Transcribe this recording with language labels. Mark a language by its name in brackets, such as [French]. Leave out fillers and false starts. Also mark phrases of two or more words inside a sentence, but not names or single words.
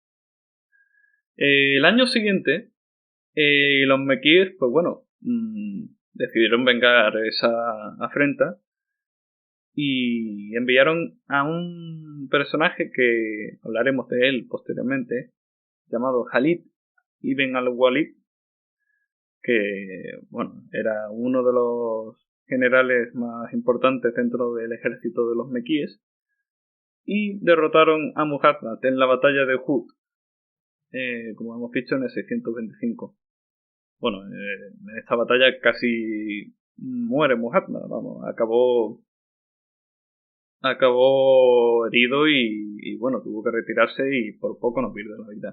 [Spanish] El año siguiente los mequíes decidieron vengar esa afrenta y enviaron a un personaje que hablaremos de él posteriormente, llamado Khalid ibn al-Walid, que, bueno, era uno de los generales más importantes dentro del ejército de los mequíes, y derrotaron a Muhammad en la batalla de Uhud, como hemos dicho, en el 625. Bueno, en esta batalla casi muere Muhammad, vamos, acabó herido y bueno, tuvo que retirarse y por poco no pierde la vida.